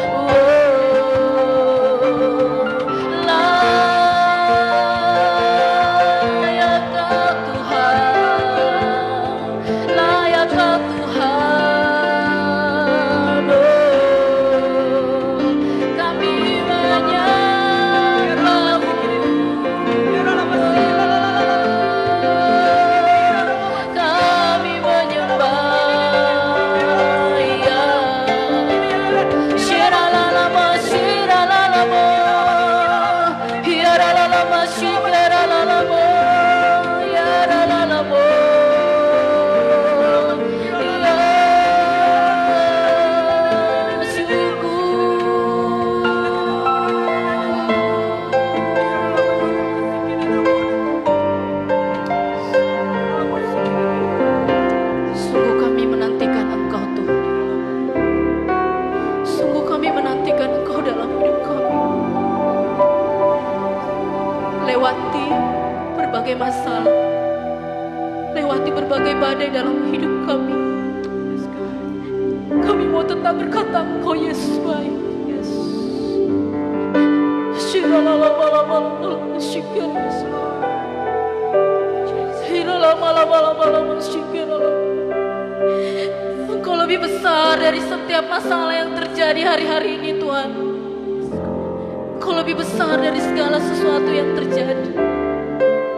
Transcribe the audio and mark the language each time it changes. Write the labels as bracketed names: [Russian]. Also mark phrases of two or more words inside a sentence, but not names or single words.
[Indonesian] Layak Kau Tuhan, layak Kau Tuhan. Kami menyembahmu, kami menyembah, ya. Shiralalama, shiralalama, hiralalama, shiralalama, yaralalama, ya. Sungguh kami menantikan Engkau Tuhan. Sungguh kami menantikan Engkau dalam hidup kami. Lewati berbagai masalah, lewati berbagai badai dalam hidup kami. Kami mau tetap berkata Engkau Yesus baik. Yes. Shiralalalalalalala, shikir. Shiralalalalalalala, shikir. Engkau lebih besar dari setiap masalah yang terjadi hari-hari ini Tuhan. Engkau lebih besar dari segala sesuatu yang terjadi.